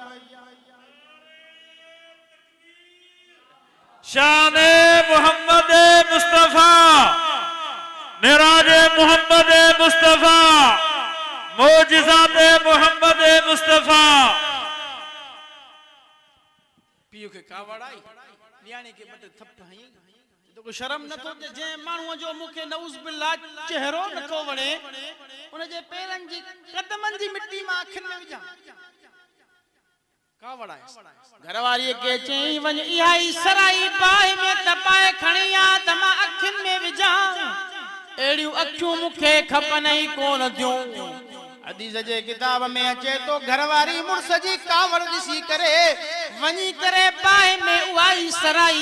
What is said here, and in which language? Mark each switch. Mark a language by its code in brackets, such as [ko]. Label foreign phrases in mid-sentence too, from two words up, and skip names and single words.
[sd] शान मोहम्मद मुस्तफा मेराज मोहम्मद मुस्तफा मौजिज़ात मोहम्मद मुस्तफा पीउ के कावड़ आई न्याणी के बट थप हई तो को शर्म न तो जे माण्हू जो मुखे [ar] نعوذ بالله [sd] चेहरो न को वणे उन जे पेरन जी कदमन जी मिट्टी मां अखिन में विझा का वड़ाए घरवारी के चई वञ इहाई सराई बाहि में तपाए खणी आ त मां अखियुनि में विझां एड़ियूं अखियूं मूंखे खपनई कोन थियूं हदीस जे किताब में अचे तो घरवारी मुर्स जी कावड़ ॾिसी करे वञी करे बाहि में उहाई सराई